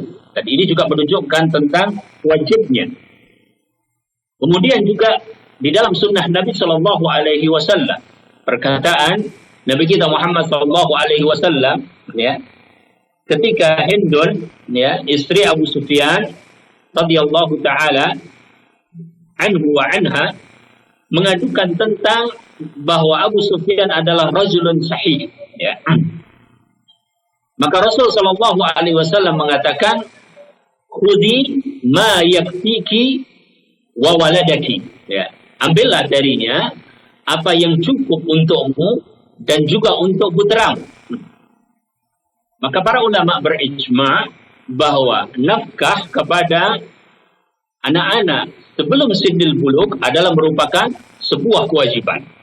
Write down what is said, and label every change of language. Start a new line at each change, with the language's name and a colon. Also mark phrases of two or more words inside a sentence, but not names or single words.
Indonesian: Dan ini juga menunjukkan tentang wajibnya. Kemudian juga di dalam sunnah Nabi
Arabic: صلى الله عليه وسلم,
Indonesian: perkataan Nabi kita Muhammad
Arabic: صلى الله عليه وسلم,
Indonesian: ya, ketika Hindun, ya, istri Abu Sufyan
Arabic: رضي الله تعالى عنه وعنها,
Indonesian: mengadukan tentang bahwa Abu Sufyan adalah
Arabic: رجل صحيح,
Indonesian: ya. Maka Rasul
Arabic: صلى الله عليه وسلم
Indonesian: mengatakan,
Arabic: خذي ما يكفيك وولدك,
Indonesian: ya, ambillah darinya apa yang cukup untukmu dan juga untuk putramu. Maka para ulama berijma bahwa nafkah kepada anak-anak sebelum
Arabic: سن البلوغ
Indonesian: adalah merupakan sebuah kewajiban.